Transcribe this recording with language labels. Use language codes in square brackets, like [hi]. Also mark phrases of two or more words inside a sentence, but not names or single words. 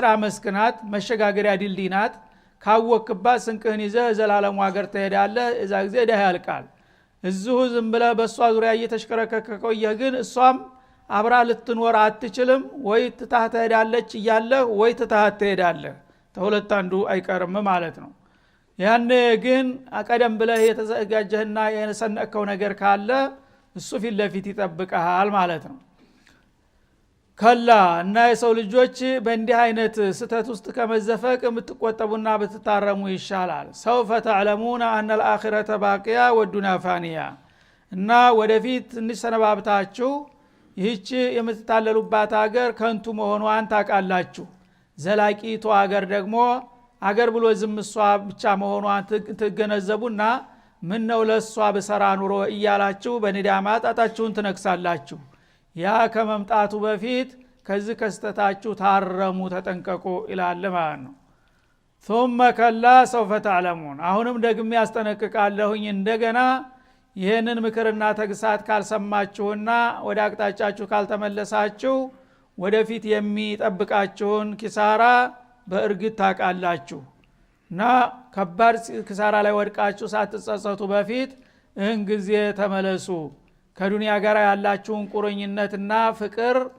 [am] መስክ ናት፣ መሸጋገሪያ ድልድይ ናት። ካወክባት ስንቅህን ይዘህ ዘላለሙ ሀገር ትሄዳለህ። እዛ ጊዜ ደህ ያልቃል። እዚሁ ዝም ብለህ በእሷ ዙሪያ እየተሽከረከከ ቆየህ ግን እሷም አብራ ልትኖር አትችልም። ወይ ትታህ ትሄዳለች እያለህ ወይ ትታህ ትሄዳለህ፣ ተሁለት አንዱ አይቀርም ማለት ነው። ያኔ ግን ቀደም ብለህ የተዘጋጀህና የሰነከው ነገር ካለ እሱ ፊት ለፊት ይጠብቀሃል ማለት ነው። ከላ እና የሰው ልጆች በእንዲህ አይነት ስተት ውስጥ ከመዘፈቅ የምትቆጠቡና ብትታረሙ ይሻላል። [ar] سوف تعلمون أن الآخرة باقية والدنيا فانية [am] እና ወደፊት ትንሽ ሰነባብታችሁ ይህች የምትታለሉባት ሀገር ከንቱ መሆኗን ታውቃላችሁ። ዘላቂቱ ሀገር ደግሞ አገር ብሎ ዝም እሷ ብቻ መሆኗን ትገነዘቡና ምን ነው ለሷ በሰራ ኑሮ እያላችሁ በንዳማ ጣጣችሁን ትነክሳላችሁ። ያ ከመምጣቱ በፊት ከዚህ ከስተታችሁ ታረሙ ተጠንቀቁ ይላል ማለት ነው። [ar] ثم كلا سوف تعلمون [am] አሁንም ደግሜ ያስጠነቅቃለሁኝ እንደገና ይህንን ምክርና ተግሳት ካልሰማችሁና ወደ አቅጣጫችሁ ካልተመለሳችሁ ወደፊት የሚጠብቃችሁን ኪሳራ በእርግጥ ታውቃላችሁ እና ከባድ ኪሳራ ላይ ወድቃችሁ ሳትጸጸቱ በፊት እህን ጊዜ ተመለሱ። ከዱንያ ጋር ያላችሁን ቁርኝነትና ፍቅር